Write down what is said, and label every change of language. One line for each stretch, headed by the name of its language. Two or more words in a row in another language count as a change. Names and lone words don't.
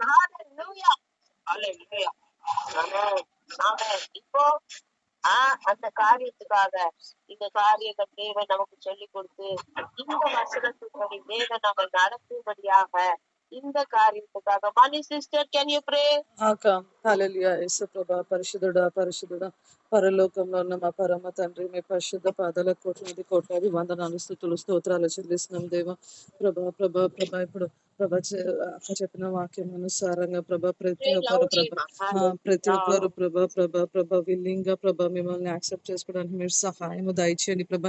Tamil: ஹல்லேலூயா. ஹல்லேலூயா. ஆமென். இப்போ அந்த காரியத்துக்காக இந்த காரியங்கள் தேவன் நமக்கு சொல்லி கொடுத்து இந்த வசனத்தின்படி தேவன் நம்மை நடத்தும்படியாக இந்த காரியத்துக்காக மணி சிஸ்டர்
English: can you pray?
Telugu: హల్లెలూయా. యేసు ప్రభా పరిశుద్ధుడా పరిశుద్ధుడా పరలోకంలో ఉన్న మా పరమ తండ్రి, మీ పరిశుద్ధ పాదాల కోట్లాది వందనాలు స్తుతులు స్తోత్రాలు చెల్లిస్తున్నాం దేవా. ప్రభా ప్రభా ప్రభా ఇప్పుడు ప్రభా అక్క చెప్పిన వాక్యం అనుసారంగా ప్రభా ప్రతి ఒక్కరు ప్రభా విల్లింగ్ గా ప్రభా మిమ్మల్ని యాక్సెప్ట్ చేసుకోవడానికి మీరు సహాయం దయచేయండి ప్రభా.